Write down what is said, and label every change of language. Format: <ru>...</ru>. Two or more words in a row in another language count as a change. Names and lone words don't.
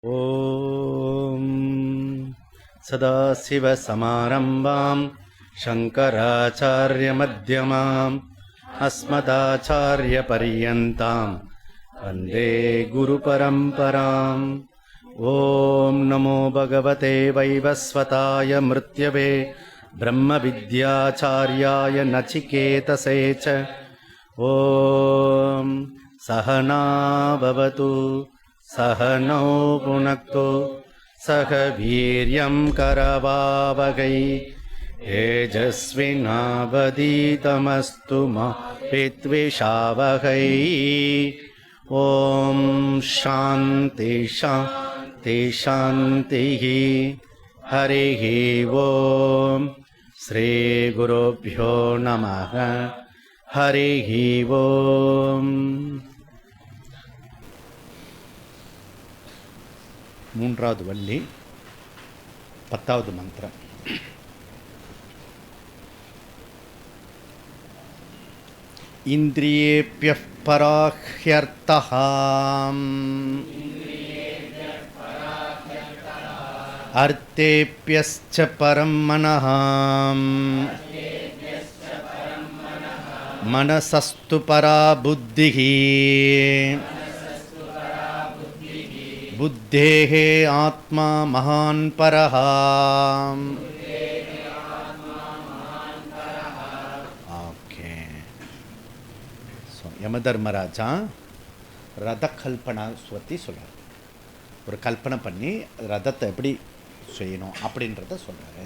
<sa>ஓம் சதாசிவசமாரம்பாம் சங்கராச்சார்யமத்யமாம் அஸ்மதாச்சார்யபர்யந்தாம் வந்தே குருபரம்பராம். ஓம் நமோ பகவதே வைவஸ்வதாய மிருத்யவே பிரம்மவித்யாச்சார்யாய நசிகேதசே ச. ஓம் சஹனா பவது सहनौ पुनक्तु सह वीर्यं करवावहै तेजस्विनावधीतमस्तु मा विद्विषावहै. ॐ शान्ति शान्ति शान्तिः. हरिः ॐ श्रीगुरुभ्यो नमः. हरिः ॐ.</sa> <ta>மூன்றாவது வள்ளி, 10வது மந்திரம்.</ta> <sa>இந்திரியேப்யः பராஹ்யர்த்தः அர்த்தேப்யஸ்ச பரம் மனः மனசஸ்து பரா புத்திः बुद्धेः आत्मा महान् परः.</sa> <ta>ஓகே. ஸோ யமதர்மராஜா ரத கல்பனா பற்றி சொல்கிறார். ஒரு கல்பனை பண்ணி ரதத்தை எப்படி செய்யணும் அப்படின்றத சொல்கிறாரு.</ta>